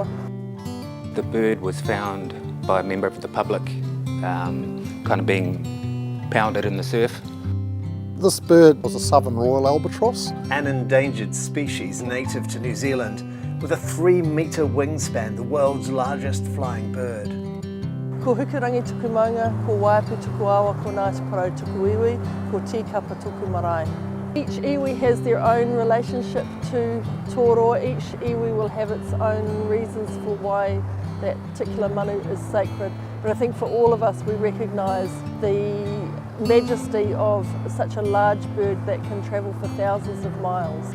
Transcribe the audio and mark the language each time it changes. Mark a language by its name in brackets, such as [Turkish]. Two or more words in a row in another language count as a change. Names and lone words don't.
[English] The bird was found by a member of the public, kind of being pounded in the surf. This bird was a southern royal albatross. An endangered species native to New Zealand with a 3-metre wingspan, the world's largest flying bird. [Māori] Ko hukirangi tuku maunga, ko waipu tuku awa, ko ngāti parau tuku iwi, ko tīkapa tuku marae. [English] Each iwi has their own relationship to tōroa. Each iwi will have its own reasons for why that particular manu is sacred. But I think for all of us we recognise the majesty of such a large bird that can travel for thousands of miles.